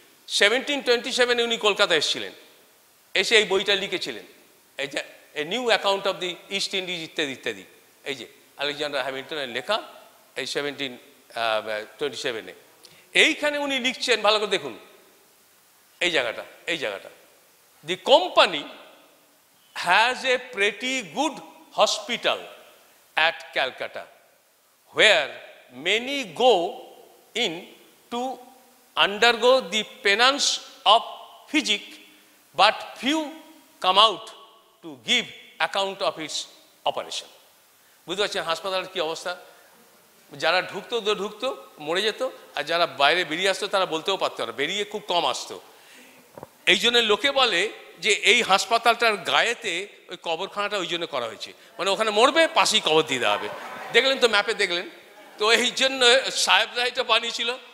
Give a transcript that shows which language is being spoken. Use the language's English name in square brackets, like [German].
[Bangla] 1727-এ উনি কলকাতা এসেছিলেন, এসে এই বইটা লিখেছিলেন। এই যে a new account of the east Indies ইত্যাদি ইত্যাদি। এই যে আলেকজান্ডার হ্যামিল্টনের লেখা, এই 1727-এ। এইখানে উনি লিখছেন, ভালো করে দেখুন এই জায়গাটা, the company [English] has a pretty good hospital at Calcutta, where many go in to undergo the penance of physic, but few come out to give account of its operation. [Bangla] বুঝতে পারছেন হাসপাতালের কি অবস্থা? যারা ঢুকতো মরে যেত, আর যারা বাইরে বেরিয়ে আসতো তারা বলতেও পারতো না, বেরিয়ে খুব কম আসতো। এই জন্য লোকে বলে যে এই হাসপাতালটার গায়েতে ওই কবরখানাটা ওই জন্য করা হয়েছে, মানে ওখানে মরবে পাশেই কবর দিয়ে দেওয়া হবে। দেখলেন তো, ম্যাপে দেখলেন তো, এই জন্য সাহেবরা এটা বানিয়েছিল।